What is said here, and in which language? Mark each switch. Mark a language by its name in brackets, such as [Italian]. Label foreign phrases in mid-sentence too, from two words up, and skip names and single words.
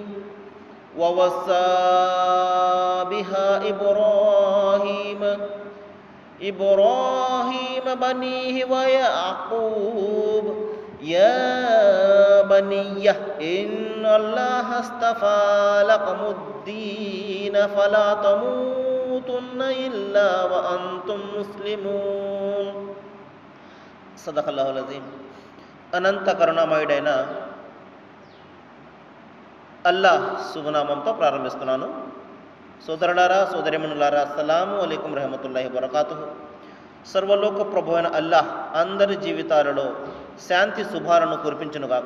[Arabic] ووصى بها إبراهيم بنيه ويعقوب يا بني إن الله اصطفى لكم الدين فلا تموتن إلا وأنتم مسلمون. صدق الله العظيم. [Telugu] అనంత కరుణామయుడైన అల్లాహ్ శుభనామంతో ప్రారంభిస్తున్నాను. సోదరులారా, సోదరిమణులారా, [Arabic] السلام عليكم ورحمة الله وبركاته. [Telugu] సర్వలోక ప్రభు అయిన అల్లాహ్ అందరి జీవితాలలో శాంతి శుభాలను కురిపించునుగాక.